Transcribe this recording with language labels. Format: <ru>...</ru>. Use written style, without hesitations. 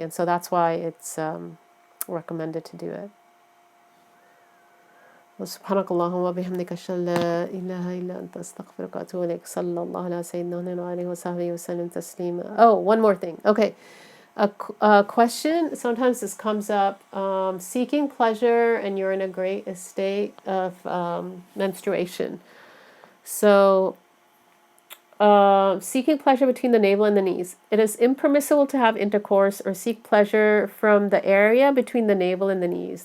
<en>And so that's why it's recommended to do it.</en> <ar>سبحانك اللهم وبحمدك أشهد أن لا إله إلا أنت أستغفرك وأتوب إليك صلى الله على سيدنا وعلى وصحبه وسلم تسليما.</ar> <en>Oh, one more thing. Okay. A question, sometimes this comes up, seeking pleasure and you're in a great state of menstruation. So, seeking pleasure between the navel and the knees. It is impermissible to have intercourse or seek pleasure from the area between the navel and the knees.</en>